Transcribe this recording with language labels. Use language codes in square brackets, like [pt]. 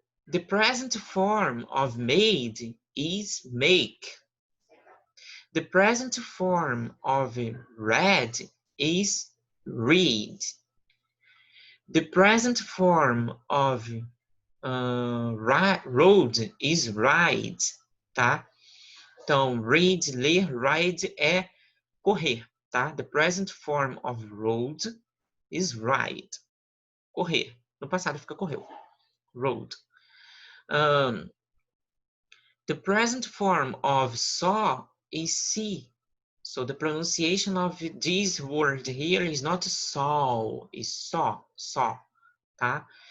[en] The present form of made is make. The present form of read is read. The present form of rode is ride, tá? [pt] Então, read, ler, ride é correr, tá? [en] The present form of rode is ride. [pt] Correr. No passado fica correu. [en] Rode. The present form of saw is see. So the pronunciation of this word here is not saw, is saw, tá?